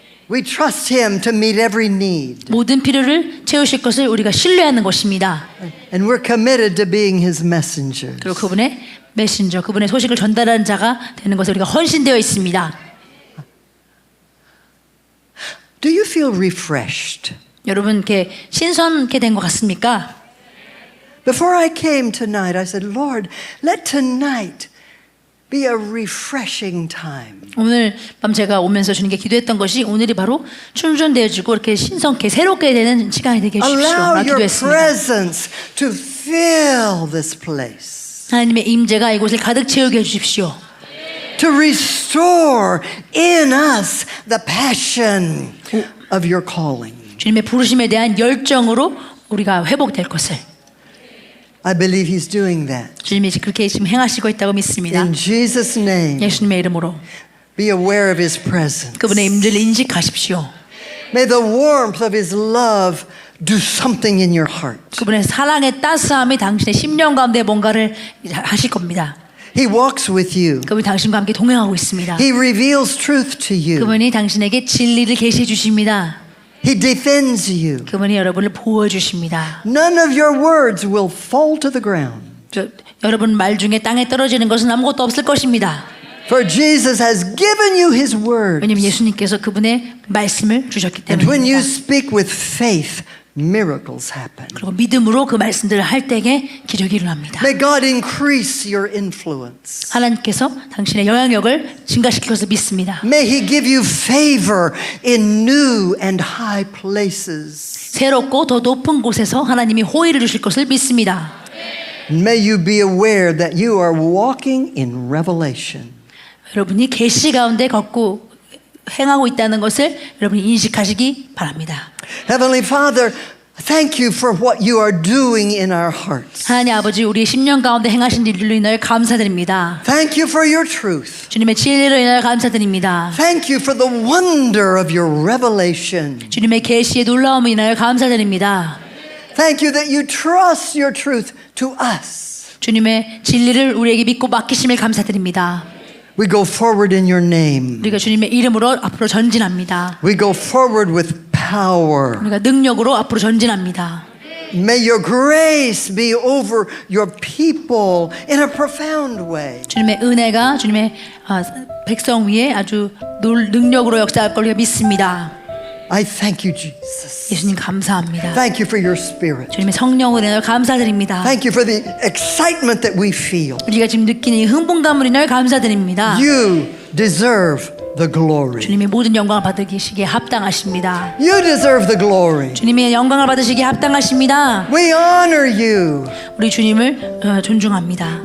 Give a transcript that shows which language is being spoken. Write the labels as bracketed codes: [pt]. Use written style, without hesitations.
[en] We trust him to meet every need. [ko] 모든 필요를 채우실 것을 우리가 신뢰하는 것입니다. [en] And we're committed to being his messengers. [ko] 그리고 그분의 메신저, 그분의 소식을 전달하는 자가 되는 것에 우리가 헌신되어 있습니다. [en] Do you feel refreshed? [ko] 여러분 이렇게 신선케 된 것 같습니까? [en] Before I came tonight, I said, Lord, let tonight be a refreshing time. [ko] 오늘 밤 제가 오면서 주님께 기도했던 것이 오늘이 바로 충전되어지고 이렇게 신선케 새롭게 되는 시간이 되게 해주십시오. [en] Allow your [ko] 기도했습니다. [en] presence to fill this place. [ko] 하나님의 임재가 이곳을 가득 채우게 해주십시오. [en] To restore in us the passion of your calling. [ko] 주님의 부르심에 대한 열정으로 우리가 회복될 것을 [en] I believe he's doing that. [ko] 주님이 그렇게 지금 행하시고 있다고 믿습니다. [en] In Jesus' name, [ko] 예수님의 이름으로 [en] be aware of his presence. [ko] 그분의 임재를 인식하십시오. [en] May the warmth of his love do something in your heart. [ko] 그분의 사랑의 따스함이 당신의 심령 가운데 뭔가를 하실 겁니다. [en] He walks with you. [ko] 그분이 당신과 함께 동행하고 있습니다. [en] He reveals truth to you. [ko] 그분이 당신에게 진리를 계시해 주십니다. [en] He defends you. [ko] 그분이 여러분을 보호해 주십니다. [en] None of your words will fall to the ground. [ko] 여러분 말 중에 땅에 떨어지는 것은 아무것도 없을 것입니다. [en] For Jesus has given you his word. [ko] 왜냐하면 예수님께서 그분의 말씀을 주셨기 [en] And when you [ko] 때문입니다. [en] speak with faith, miracles happen. [ko] 그리고 믿음으로 그 말씀들을 할 때에 기적이 일어납니다. [en] May God increase your influence. [ko] 하나님께서 당신의 영향력을 증가시킬 것을 믿습니다. [en] May He give you favor in new and high places. [ko] 새롭고 더 높은 곳에서 하나님이 호의를 주실 것을 믿습니다. [en] May you be aware that you are walking in revelation. [ko] 여러분이 계시 가운데 걷고 행하고 있다는 것을 여러분이 인식하시기 바랍니다. [en] Heavenly Father, thank you for what you are doing in our hearts. [ko] 하나님 아버지, 우리의 심령 가운데 행하신 일로 인하여 감사드립니다. [en] Thank you for your truth. [ko] 주님의 진리로 인하여 감사드립니다. [en] Thank you for the wonder of your revelation. [ko] 주님의 계시의 놀라움을 인하여 감사드립니다. [en] Thank you that you trust your truth to us. [ko] 주님의 진리를 우리에게 믿고 맡기심을 감사드립니다. [en] We go forward in your name. [ko] 우리가 주님의 이름으로 앞으로 전진합니다. [en] We go forward with power. [ko] 우리가 능력으로 앞으로 전진합니다. [en] May your grace be over your people in a profound way. [ko] 주님의 은혜가 주님의 백성 위에 아주 능력으로 역사할 걸 믿습니다. [en] I thank you, Jesus. [ko] 예수님 감사합니다. [en] Thank you for your spirit. [ko] 주님의 성령으로 인하여 감사드립니다. [en] Thank you for the excitement that we feel. [ko] 우리가 지금 느끼는 이 흥분감으로 인하여 감사드립니다. [en] You deserve the glory. [ko] 주님이 모든 영광을 받으시기에 합당하십니다. [en] You deserve the glory. [ko] 주님의 영광을 받으시기에 합당하십니다. [en] We honor you. [ko] 우리 주님을 존중합니다.